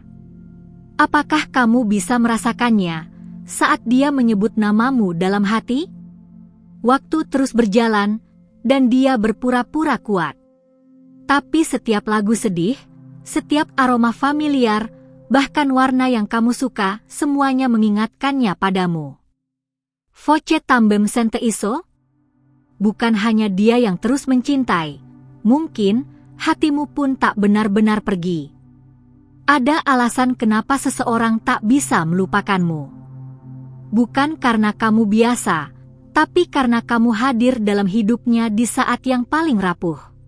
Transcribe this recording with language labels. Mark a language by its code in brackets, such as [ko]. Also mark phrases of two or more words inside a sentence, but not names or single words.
[id] Apakah kamu bisa merasakannya saat dia menyebut namamu dalam hati? Waktu terus berjalan, dan dia berpura-pura kuat. Tapi setiap lagu sedih, setiap aroma familiar, bahkan warna yang kamu suka, semuanya mengingatkannya padamu. [pt] Voce também sente iso? [id] Bukan hanya dia yang terus mencintai, mungkin hatimu pun tak benar-benar pergi. Ada alasan kenapa seseorang tak bisa melupakanmu. Bukan karena kamu biasa, tapi karena kamu hadir dalam hidupnya di saat yang paling rapuh.